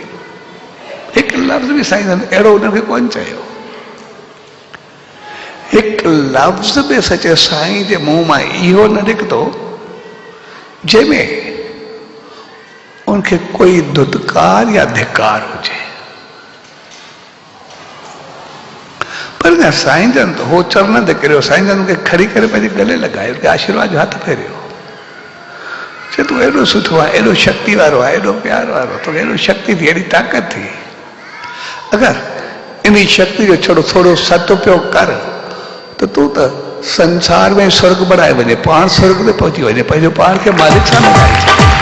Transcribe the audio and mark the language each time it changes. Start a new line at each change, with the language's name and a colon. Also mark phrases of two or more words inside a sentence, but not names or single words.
Sindhi: हिकु लफ़्ज़ बि साईं जन अहिड़ो उनखे कोन चयो, हिकु लफ़्ज़ बि सचे साईं जे मुंहं मां इहो न निकितो जंहिंमें उनखे कोई धुतकार या धिकार हुजे। पर न साईं जन तो हो चरण ते किरियो, साईं जन खे खड़ी करे पंहिंजे गले लॻायो, उनखे आशीर्वाद जो हथ फेरियो, चए तूं एॾो सुठो आहे, एॾो शक्ति वारो आहे, एॾो प्यार वारो, तोखे एॾो शक्ति थी, एॾी ताक़त थी, अगरि इन शक्ति जो छोड़ो थोरो सदुपयोग कर तो तूं त संसार में स्वर्ग बनाए वञे, पाण स्वर्ग ते पहुची वञे, पंहिंजो पाण खे मालिक सां लॻाए।